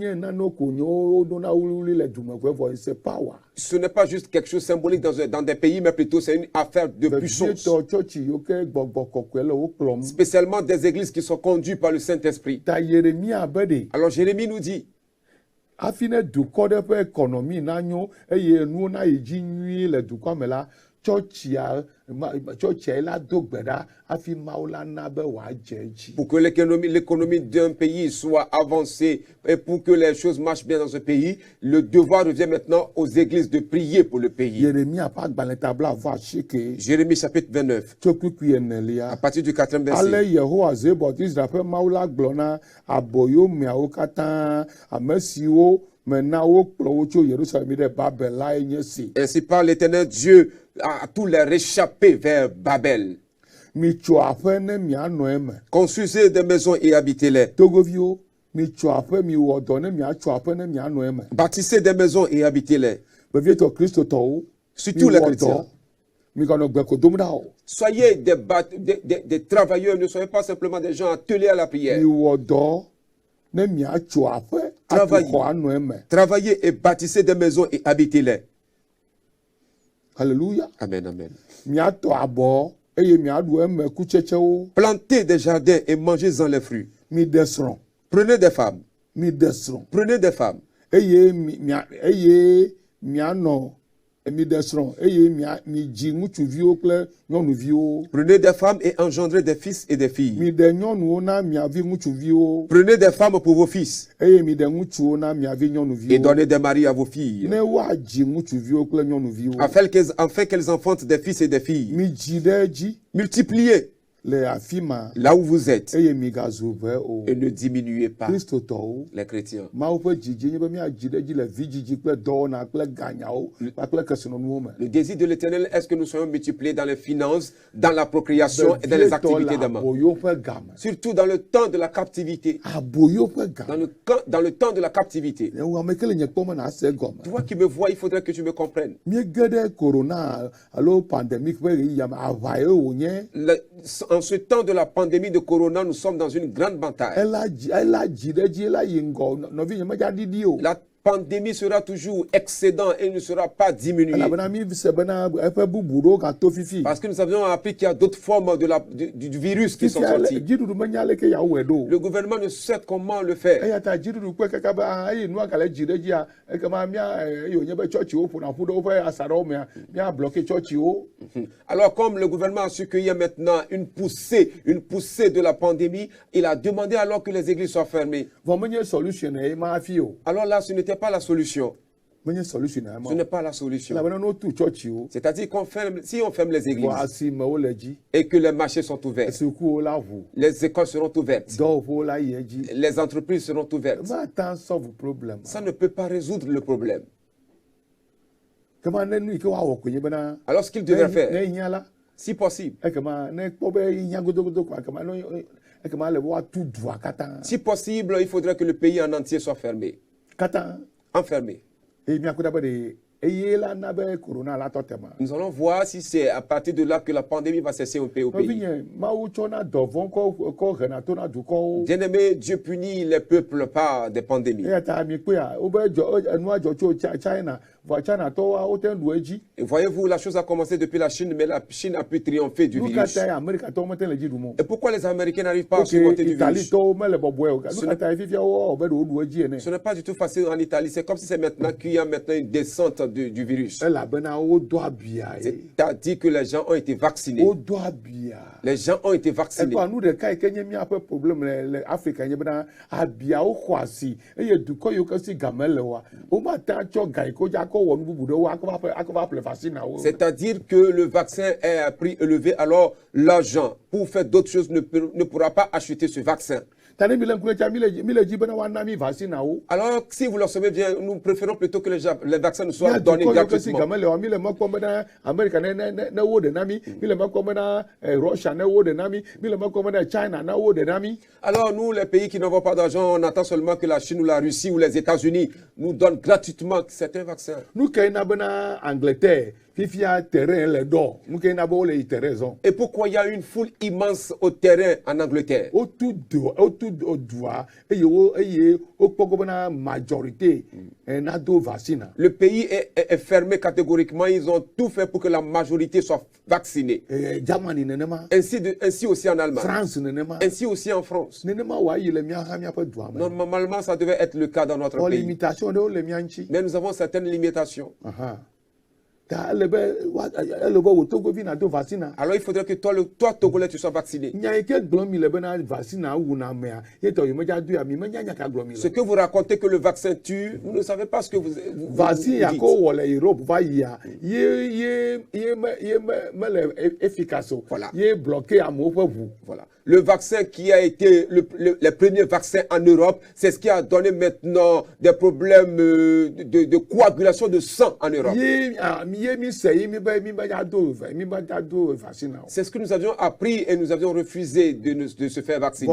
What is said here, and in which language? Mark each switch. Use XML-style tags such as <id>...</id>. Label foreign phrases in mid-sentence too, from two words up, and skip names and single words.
<fr>Ce n'est pas juste quelque chose symbolique dans des pays, mais plutôt c'est une affaire de puissance. Spécialement des églises qui sont conduites par le Saint-Esprit. Alors Jérémie nous dit,</fr> <ee>afine dukɔ ɖe ƒe économie na nyo eye nuwo na yi dzi nyuie le dukɔa me la tsɔtsia la do gbe ɖa hafi Mawu la na be wòadze edzi.</ee> <fr>Pour que l'économie d'un pays soit avancée et pour que les choses marchent bien dans ce pays, le devoir revient maintenant aux églises de prier pour le pays. Jérémie chapitre 29. À partir du 4e verset.</fr> <ee>Ale Yehowa Zebot Israel ƒe Mawu la gblɔ na aboyomeawo katã ame siwo mena wo kplɔ wo tso Yerusalem ɖe Babel lae nye si.</ee> <fr>Ainsi parle l'Éternel Dieu à tous les réchappés vers Babel.</fr> <ee>Mitso aƒe ne mianɔ eme.</ee> <fr>Construisez des maisons et habitez-les.</fr> <ee>Togoviwo, mitso aƒe miwɔ dɔ ne miatso aƒe ne mianɔ eme.</ee> <fr>Bâtissez des maisons et habitez-les.</fr> <ee>Vevietɔ kristotɔwo,</ee> <fr>Surtout les</fr> <ee>miwɔ</ee> <fr>chrétiens.</fr> <ee>dɔ, miganɔ gbe dom ɖa o.</ee> <fr>Soyez des travailleurs, ne soyez pas simplement des gens attelés à la prière.</fr> <ee>Miwɔ dɔ ne miatso aƒe atu</ee> <fr>Travaillez.</fr> <ee>xɔ anɔ eme.</ee> <fr>Travaillez et bâtissez des maisons et habitez-les. Alléluia. Amen, amen.</fr> <ee>Miatɔ abɔ eye miaɖu eme kutsetsewo.</ee> <fr>Plantez des jardins et mangez-en les fruits.</fr> <ee>Miɖe srɔ̃,</ee> <fr>Prenez des femmes.</fr> <ee>miɖe srɔ̃.</ee> <fr>Prenez des femmes.</fr> <ee>Eye mianɔ miɖe srɔ̃ eye midzi ŋutsuviwo kple nyɔnuviwo.</ee> <fr>Prenez des femmes et engendrez des fils et des filles.</fr> <ee>Miɖe nyɔnuwo na miavi ŋutsuviwo</ee> <fr>Prenez des femmes pour vos fils</fr> <ee>eye miɖe ŋutsuwo na miavi</ee> <fr>et</fr> <ee>nyɔnuviwo.</ee> <fr>donnez des maris à vos filles,</fr> <ee>Ne woadzi ŋutsuviwo kple nyɔnuviwo.</ee> <fr>afin qu'elles enfantent des fils et des filles.</fr> <ee>Midzi ɖe edzi</ee> <fr>Multipliez</fr> <ee>le afi ma</ee> <fr>là où vous êtes</fr> <ee>eye migazu ʋe o.</ee> <fr>et ne diminuez pas.</fr> <ee>Kristotɔwo,</ee> <fr>Les chrétiens.</fr> <ee>Mawu ƒe dzidzi nye be miadzi ɖe edzi le vidzidzi kple dɔwɔna kple ganyawo kpakple kesinɔnuwo me.</ee> <fr>Le désir de l'Éternel est-ce que nous soyons multipliés dans les finances, dans la procréation et dans les activités des mains.</fr> <ee>Aboyo ƒe game.</ee> <fr>Surtout dans le temps de la captivité.</fr> <ee>Aboyo ƒe</ee> <fr>Dans</fr> <ee>game.</ee> <fr>dans le temps de la captivité.</fr> <ee>Ame ke le nye kpɔm na ase gɔme.</ee> <fr>Toi qui me vois, il faudrait que tu me comprennes.</fr> <ee>Miege ɖe corona alo pandemic ƒe ɣeyiɣi me aʋa ye wònye.</ee> <fr>En ce temps de la pandémie de Corona, nous sommes dans une grande bataille.</fr> <ee>Ela dzi ɖe edzi ela yi ŋgɔ nɔvi nye medza ɖiɖi o.</ee> <fr>La pandémie sera toujours excédent et ne sera pas diminuée.</fr> <ee>Elabena mi se bena eƒe bubu ɖewo gato fifi.</ee> <fr>Parce que nous avions appris qu'il y a d'autres formes du virus qui sont sorties.</fr> <ee>Dziɖuɖu menya leke yawɔe ɖo.</ee> <fr>Le gouvernement ne sait comment le faire.</fr> <ee>Eya ta dziɖuɖu kpe kaka be eye nua gale dzi ɖe dzia ekema eye wònye be tsɔtsiwo ƒona ƒu ɖe woƒe asaɖawo mea mia bloqué tsɔtsiwo.</ee> <fr>Alors comme le gouvernement a su qu'il y a maintenant une poussée de la pandémie, il a demandé alors que les églises soient fermées.</fr> <ee>Vɔ menye solution ye ma afi o.</ee> <fr>Alors là, ce n'était pas la solution.</fr> <ee>Menye solution ye ma.</ee> <fr>Ce n'est pas la solution.</fr> <ee>Elabena no tu tsɔtsiwo.</ee> <fr>C'est-à-dire si on ferme les églises</fr> <ee>Vɔ asimewo le dzi.</ee> <fr>et que les marchés sont ouverts,</fr> <ee>Sukuwo la ʋu.</ee> <fr>les écoles seront ouvertes,</fr> <ee>Dɔwɔƒewo la yi edzi.</ee> <fr>les entreprises seront ouvertes.</fr> <ee>Mata</ee> <en>solve problem.</en> <fr>Ça ne peut pas résoudre le problème.</fr> <ee>Kema ne nu yi ke woawɔ koe nye bena.</ee> <fr>Alors ce qu'il devrait</fr> <ee>Ne</ee> <fr>faire,</fr> <ee>hiã la.</ee> <fr>si possible,</fr> <ee>Ekema ne kpɔ be hiã godogodo koa ekema le be woatu dua katã.</ee> <fr>si possible, il faudrait que le pays en entier soit fermé,</fr> <ee>Katã.</ee> <fr>enfermé.</fr> <ee>Eye miaku ɖa be ɖe eye la na be corona la tɔ tema.</ee> <fr>Nous allons voir si c'est à partir de là que la pandémie va cesser au pays.</fr> <ee>Nɔvinye Mawu tsɔna dɔvɔ̃ kɔ hena to na dukɔwo.</ee> <fr>Bien-aimé, Dieu punit les peuples par des pandémies.</fr> <ee>Eya ta mi kpea wobe enua dzɔ tso China vɔ China tɔwoa wote ɖu edzi.</ee> <fr>Et voyez-vous, la chose a commencé depuis la Chine, mais la Chine a pu triompher du</fr> <ee>Nu</ee> <fr>virus.</fr> <ee>katã Amerika tɔwo mete le dzi ɖum o.</ee> <fr>Et pourquoi les Américains n'arrivent pas à Ok surmonter du</fr> <ee>Italie</ee> <fr>virus?</fr> <ee>tɔwo mele bɔbɔe o. Nu katã fifia wo be ɖewo ɖu edzi ene.</ee> <fr>Ce n'est pas du tout facile en Italie. C'est comme si c'est maintenant qu'il y a maintenant une descente du virus.</fr> <ee>Elabena wodo abia ye.</ee> <fr>C'est-à-dire que les gens ont été vaccinés.</fr> <ee>Wodo abia.</ee> <fr>Les gens ont été vaccinés.</fr> <ee>Ekɔ nu ɖeka yi ke nye miaƒe problem le Afrika nye bena abiawo xɔ asi eye dukɔ yiwo ke si game le wa womata tsɔ ga yi ke wodza kɔ wɔ nu bubu ɖe wo akɔ va ƒle vaccinawo.</ee> <fr>C'est-à-dire que le vaccin est à prix élevé, alors l'argent pour faire d'autres choses ne pourra pas acheter ce vaccin.</fr> <ee>Ta ne mi le ŋkule tsa mi le dzi bena woana mi vaccinawo.</ee> <fr>Alors, si vous le savez bien, nous préférons plutôt que les vaccins nous soient</fr> <ee>Mia</ee> <fr>donnés</fr> <ee>dukɔ yiwo ke si</ee> <fr>gratuitement.</fr> <ee>game le wa mi le mekpɔm bena Amerika ne wo ɖe na mi le mekpɔm bena Russia ne wo ɖe na mi le mekpɔm bena China ne wo ɖe na mi.</ee> <fr>Alors, nous, les pays qui n'avons pas d'argent, on attend seulement que la Chine ou la Russie ou les États-Unis nous donnent gratuitement certains vaccins.</fr> <ee>Nu ke na bena Angleterre fifia terrain le dɔ nu ke na be wo le yi terrain zɔn.</ee> <fr>Et pourquoi il y a une foule immense au terrain en Angleterre?</fr> <ee>Wotu dua eye wokpɔ gbɔ bena majorité na do vaccine.</ee> <fr>Le pays est fermé catégoriquement. Ils ont tout fait pour que la majorité soit vaccinée.</fr> <ee>Germany nenema.</ee> <fr>Ainsi aussi en Allemagne.</fr> <ee>France nenema.</ee> <fr>Ainsi aussi en France.</fr> <ee>Nenema wa yi le miaha miaƒe dua me.</ee> <fr>Normalement, ça devait être le cas dans notre</fr> <ee>Pour</ee> <fr>pays.</fr> <ee>limitation ɖewo le mia ŋuti.</ee> <fr>Mais nous avons certaines limitations.</fr> <ee>Ta ele be wò togovi na do vaccine.</ee> <fr>Alors il faudrait que toi Togolais, tu sois vacciné.</fr> <ee>Nya yi ke gblɔm mi le bena vaccine wuna amea ye tɔ yi medza do ya mi menya nya ka gblɔm mi</ee> <fr>Ce</fr> <ee>le.</ee> <fr>que vous racontez que le vaccin tue, vous ne savez pas ce que vous</fr> <ee>Vaccine ya</ee> <fr>dites.</fr> <ee>ko wɔ le Europe va yia ye mele efficace o.</ee> <fr>Voilà.</fr> <ee>Ye bloqué amewo ƒe ʋu.</ee> <fr>Voilà. Le vaccin qui a été les premiers vaccins en Europe, c'est ce qui a donné maintenant des problèmes de coagulation de sang en Europe.</fr> <ee>Ye</ee> <fr>C'est ce que nous avions appris et nous avions refusé de se faire vacciner.</fr>